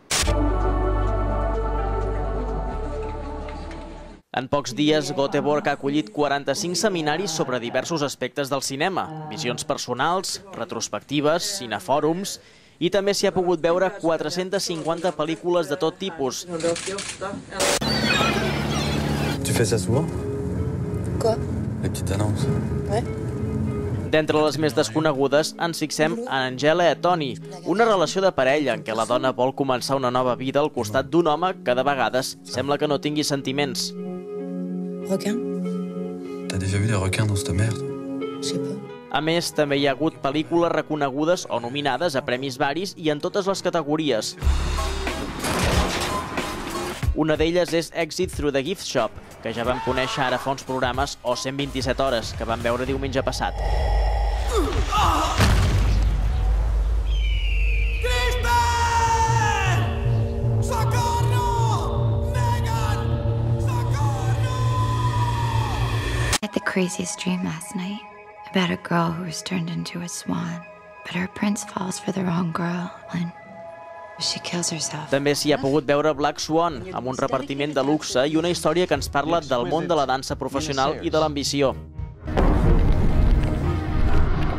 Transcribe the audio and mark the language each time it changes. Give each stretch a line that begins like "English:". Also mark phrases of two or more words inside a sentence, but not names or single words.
Catalan: En pocs dies, Göteborg ha acollit 45 seminaris sobre diversos aspectes del cinema, visions personals, retrospectives, cinefòrums, i també s'hi ha pogut veure 450 pel·lícules de tot tipus.
French: Tu fais ça souvent? Quoi? Les petites annonces. Ouais.
Catalan: D'entre les més desconegudes, ens fixem en Angela et Tony, una relació de parella en què la dona vol començar una nova vida al costat d'un home que de vegades sembla que no tingui sentiments.
French: Requin? T'as déjà vu des requins dans cette merde? Je sais pas.
Catalan: A més, també hi ha hagut pel·lícules reconegudes o nominades a premis varis i en totes les categories. Una d'elles és Exit Through the Gift Shop, que ja vam conèixer ara fa uns programes, o 127 hores, que vam veure diumenge passat.
English: I had the craziest dream last night about a girl who was turned into a swan, but her prince falls for the wrong girl and she kills herself.
Catalan: També s'hi ha pogut veure Black Swan, amb un repartiment de luxe i una història que ens parla del món de la dansa professional i de l'ambició.